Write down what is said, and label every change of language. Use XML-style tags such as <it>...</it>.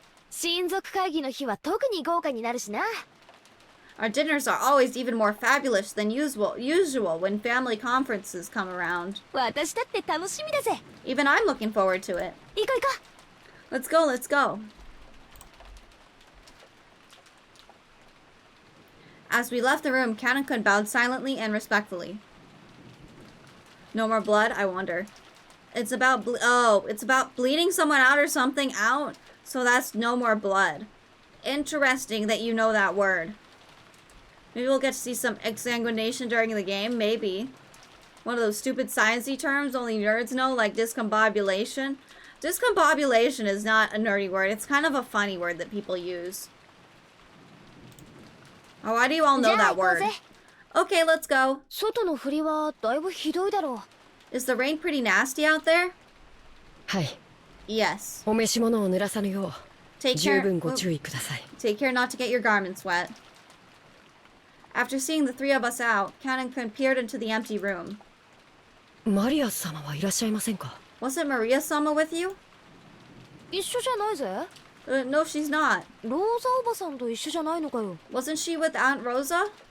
<ja>親族会議の日は特に豪華になるしな。</ja> <en>Our dinners are always even more fabulous than usual when family conferences come around.</en> <ja>私だって楽しみだぜ。</ja> <en>Even I'm looking forward to it.</en> <ja>行こう行こう。</ja> <en>Let's go, let's go. As we left the room, Cannon-kun bowed silently and respectfully. No more blood, I wonder. It's about it's about bleeding someone out or something out, so that's no more blood. Interesting that you know that word. Maybe we'll get to see some exsanguination during the game, maybe. One of those stupid sciencey terms only nerds know, like discombobulation. Discombobulation is not a nerdy word, it's kind of a funny word that people use. Oh, why do you all know that word? Okay, let's go.</en> <ja>外の振りはだいぶひどいだろう。</ja> <en>Is the rain pretty nasty out there?</en> <ja>はい。</ja> <en>Yes.</en> <ja>お召し物を濡らさぬよう</ja> <en>Take</en> <ja>十</ja> <en>care.</en> <ja>分ご注意ください。</ja> <en>Take care not to get your garments wet. After seeing the three of us out, Cannon-kun peered into the empty room.</en> <ja>マリア様はいらっしゃいませんか？</ja> <en>Wasn't Maria-sama with you?</en> <ja>一緒じゃないぜ。</ja> <en>No, she's not.</en> <ja>ローザおばさんと一緒じゃないのかよ。</ja> <en>Wasn't she with Aunt Rosa?</en>